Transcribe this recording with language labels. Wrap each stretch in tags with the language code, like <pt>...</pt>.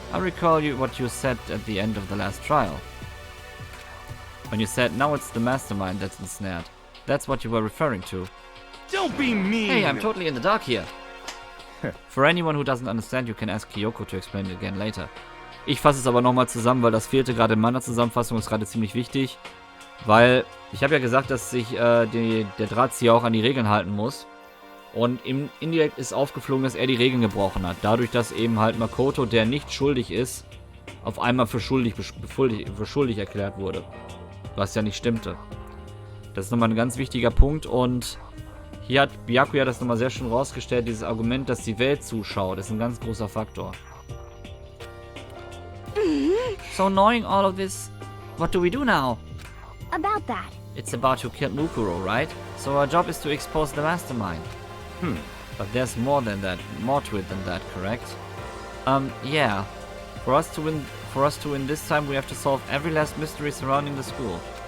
<en>I recall what you said at the end of the last trial. When you said, now it's the mastermind that's ensnared. That's what you were referring to. Don't be mean! Hey, I'm totally in the dark here. For anyone who doesn't understand, you can ask Kyoko to explain it again later.</en> <de>Ich fasse es aber nochmal zusammen, weil das fehlte gerade in meiner Zusammenfassung, ist gerade ziemlich wichtig. Weil, ich habe ja gesagt, dass sich der Drahtzieher auch an die Regeln halten muss. Und ihm indirekt ist aufgeflogen, dass er die Regeln gebrochen hat. Dadurch, dass eben halt Makoto, der nicht schuldig ist, auf einmal für schuldig erklärt wurde. Was ja nicht stimmte. Das ist nochmal ein ganz wichtiger Punkt und hier hat Byakuya das nochmal sehr schön rausgestellt, dieses Argument, dass die Welt zuschaut, ist ein ganz großer Faktor.</de> <en>So knowing all of this, what do we do now? About that. It's about who killed Mukuro, right? So our job is to expose the mastermind. But there's more to it than that, correct? Yeah. For us to win this time, we have to solve every last mystery surrounding the school.</en>